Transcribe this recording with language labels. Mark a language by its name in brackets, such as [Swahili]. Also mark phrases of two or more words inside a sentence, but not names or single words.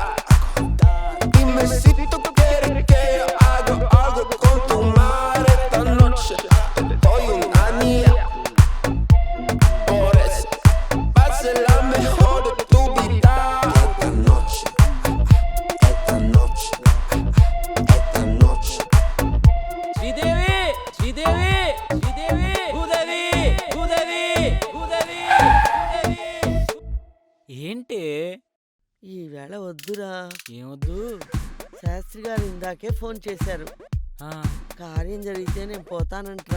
[Spanish] Dime si tú quieres que yo haga algo con tu madre esta noche. Te doy un anillo. Por eso va a ser la mejor de tu vida. Esta noche, esta noche, esta noche. [Telugu] శ్రీదేవి శ్రీదేవి శ్రీదేవి భూదేవి భూదేవి భూదేవి. ఏంటి ఈవేళ వద్దురా. ఏమొద్దు? శాస్త్రి గారు ఇందాకే ఫోన్ చేశారు. కార్యం జరిగితే నేను పోతానంట్రా.